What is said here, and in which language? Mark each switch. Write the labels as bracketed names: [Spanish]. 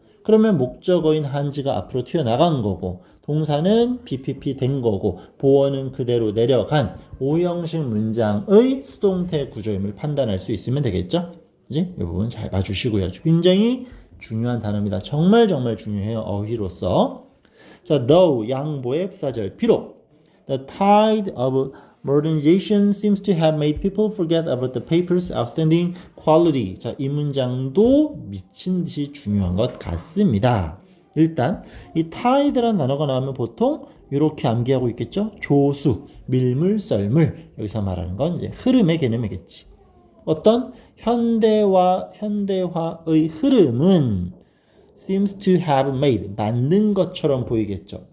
[Korean] 그러면 목적어인 한지가 앞으로 튀어나간 거고, 동사는 BPP 된 거고, 보어는 그대로 내려간 오형식 문장의 수동태 구조임을 판단할 수 있으면 되겠죠? 그지? 이 부분 잘 봐주시고요. 굉장히 중요한 단어입니다. 정말 정말 중요해요. 어휘로서. 자, though 양보의 부사절. 비록 [English] the tide of modernization seems to have made people forget about the paper's outstanding quality. [Korean] 자, 이 문장도 미친 듯이 중요한 것 같습니다. 일단 이 tide라는 단어가 나오면 보통 이렇게 암기하고 있겠죠? 조수, 밀물, 썰물. 여기서 말하는 건 이제 흐름의 개념이겠지. 어떤 현대화의 흐름은 [English] seems to have made, [Korean] 만든 것처럼 보이겠죠.